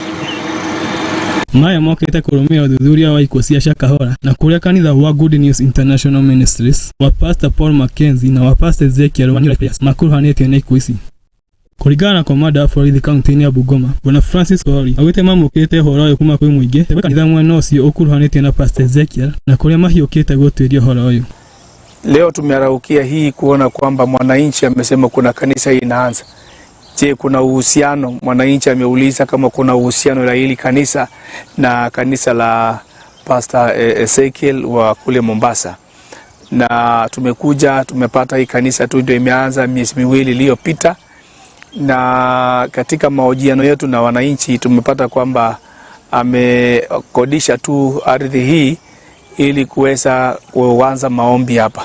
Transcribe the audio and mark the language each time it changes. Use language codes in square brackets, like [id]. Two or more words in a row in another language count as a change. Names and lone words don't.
[ki] Maya mokĩte kũrũmĩrĩra ũthuthuria wa ikuũ cia Shakahola na kũrĩa kanitha wa Good News International Ministries wa Pastor Paul Mackenzie na wa Pastor Ezekiel wa New Life Prayer makuruhanĩtio na ikuũ ici. Kũringana na komanda wa borithi kaunti-inĩ ya Bungoma, Bwana Francis Ori augĩte mamũkĩte ũhoro ũyũ kuma kwĩ mũingĩ tebe kanitha mwena ũcio ũkuruhanĩtio na Pastor Ezekiel na kũrĩa mahiũkĩte gũtuĩria ũhoro ũyũ. [sw] Leo tumeraukia hii kuona kwamba mwananchi amesema kuna kanisa inaanza. Je, kuna uhusiano? Mwananchi ameuliza kama kuna uhusiano la hili kanisa na kanisa la Pastor Ezekiel wa kule Mombasa. Na tumekuja tumepata hii kanisa tu ndio imeanza miezi miwili iliyopita, na katika mahojiano yetu na wananchi tumepata kwamba amekodisha tu ardhi hii ili kuweza kuanza maombi hapa.